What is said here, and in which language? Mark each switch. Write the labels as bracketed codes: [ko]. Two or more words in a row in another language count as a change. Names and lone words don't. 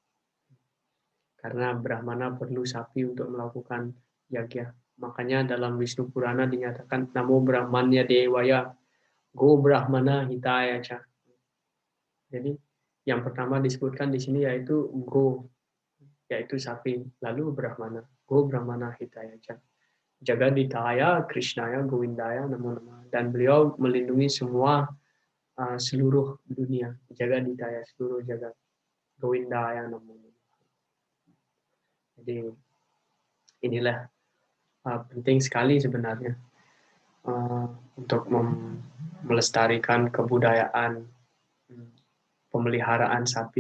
[id] Karena Brahmana perlu sapi untuk melakukan yagya. Makanya dalam Wisnu Purana dinyatakan [sa] Namo Brahmanya Dewaya, Go Brahmana Hitaya Cha. [id] Jadi yang pertama disebutkan di sini yaitu Go, yaitu sapi, lalu Brahmana, [sa] Go Brahmana Hitaya Cha. Jagaditaya, Krishnaya, Govindaya, Namo Namaha. [id] Dan beliau melindungi semua seluruh dunia, Jagaditaya, seluruh jagat, [sa] Govindaya, Namo Namaha. [id] Jadi inilah penting sekali sebenarnya untuk melestarikan kebudayaan pemeliharaan sapi.